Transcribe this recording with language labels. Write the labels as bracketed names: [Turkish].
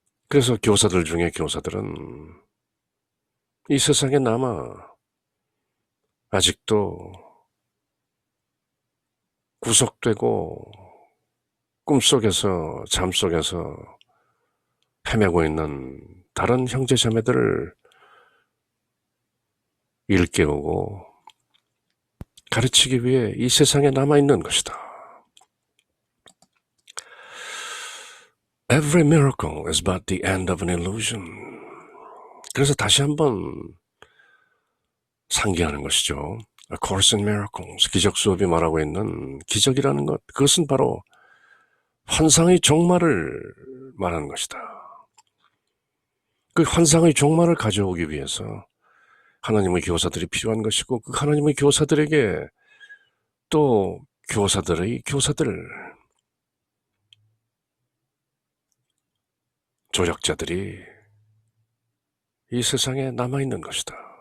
[Korean] 그래서 교사들 중에 교사들은 이 세상에 남아 아직도 구속되고 꿈속에서 잠속에서 헤매고 있는 다른 형제자매들을 일깨우고 가르치기 위해 이 세상에 남아있는 것이다. [English] Every miracle is but the end of an illusion. [Korean] 그래서 다시 한번 상기하는 것이죠. A Course in Miracles, 기적 수업이 말하고 있는 기적이라는 것, 그것은 바로 환상의 종말을 말하는 것이다. 그 환상의 종말을 가져오기 위해서 하나님의 교사들이 필요한 것이고, 그 하나님의 교사들에게 또 교사들의 교사들, 조력자들이 이 세상에 남아있는 것이다.